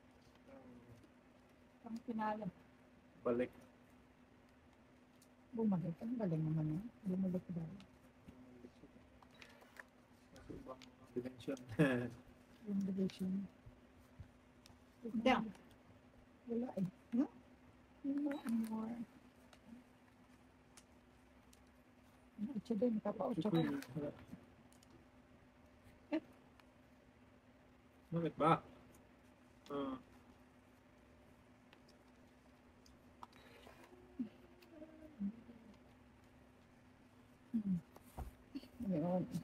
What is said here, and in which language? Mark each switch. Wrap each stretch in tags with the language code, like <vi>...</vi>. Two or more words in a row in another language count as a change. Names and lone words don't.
<tl>ang pinala. Balik. Bumalik. Ang galing naman yun. Bumalik daw. Nasa ibang dimension. Yung division.</tl> <en>Yeah.</en> <tl>Wala eh. No?</tl> <en>No more.</en> <tl>Ocho din. Kapa-ocho ka. Bakit ba? Ah. Yun.</tl>